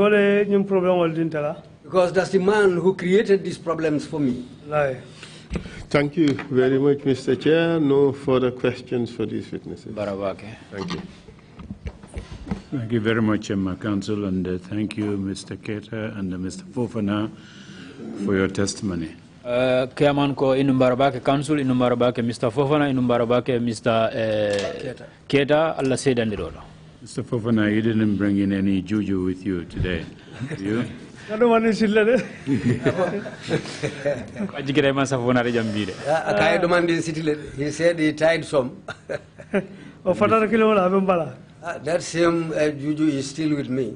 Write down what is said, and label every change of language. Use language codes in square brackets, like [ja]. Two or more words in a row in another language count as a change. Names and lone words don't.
[en] Because that's the man who created these problems for me. Thank you very much, Mr. Chair. No further questions for these witnesses. Thank you. Thank you very much, Counsel, and thank you, Mr. Keita and Mr. Fofana, for your testimony. [man] Chairman ko inumbarabake Council, inumbarabake Mr. Fofana, inumbarabake Mr. [en] Keita, Allah said and Mr. Fofana, you didn't bring in any juju with you today, did you? I don't want to see that. He said he tried some. That same juju is still with me.